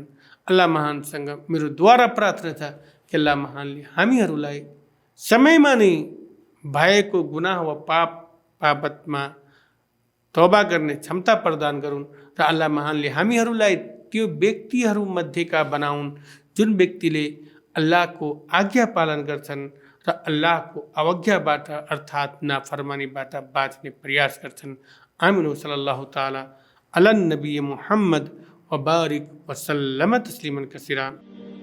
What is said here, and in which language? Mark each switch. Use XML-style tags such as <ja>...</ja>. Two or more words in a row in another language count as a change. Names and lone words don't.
<ne>अल्लाह महानसँग मेरो द्वारा प्रार्थना छ कि अल्लाह महानले हामीहरूलाई समयमा नै भएको गुनाह वा पाप बाबतमा तौबा गर्ने क्षमता प्रदान गरून् र अल्लाह महानले हामीहरूलाई त्यो व्यक्तिहरू मध्येका बनाउन् जुन व्यक्तिले अल्लाहको आज्ञा पालन गर्छन् र अल्लाहको अवज्ञाबाट अर्थात् नाफरमानीबाट बाँच्ने प्रयास गर्छन्।</ne> <ar>آمين صلى الله تعالى على نبي محمد و بارك و سلم تسليما كثيرا.</ar>